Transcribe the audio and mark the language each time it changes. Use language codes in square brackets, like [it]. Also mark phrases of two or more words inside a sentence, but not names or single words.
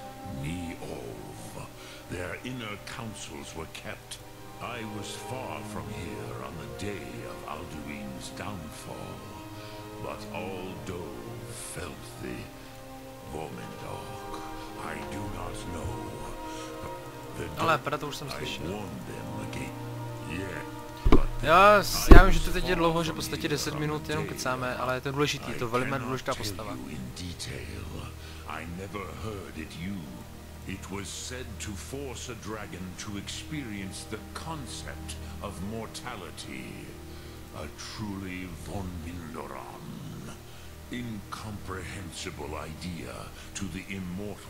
[en] Ni-Ov. Their inner councils were kept. I was far from here on the day of Alduin's downfall, but all Dove felt the Vormendok. I do not know. [cs] Ale para to už jsem slyšel. Já vím, že to teď je dlouho, že v podstatě 10 minut jenom kecáme, ale je to důležitý, je to velmi důležitá postava. [en] It was said to force a dragon to experience the concept of mortality. A truly von Vindoran. Incomprehensible idea to the immortal.